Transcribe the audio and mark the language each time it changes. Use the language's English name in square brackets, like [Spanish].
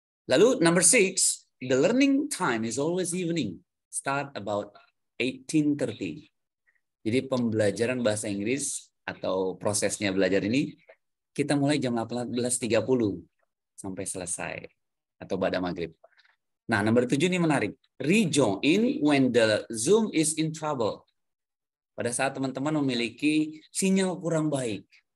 [Indonesian] Lalu [English] number 6, the learning time is always evening. Start about 18:30. [Indonesian] Jadi pembelajaran bahasa Inggris atau prosesnya belajar ini kita mulai jam 18.30 sampai selesai atau pada maghrib. Nah, nomor 7 ini menarik. [English] Rejoin when the Zoom is in trouble. [Indonesian] Pada saat teman-teman memiliki sinyal kurang baik.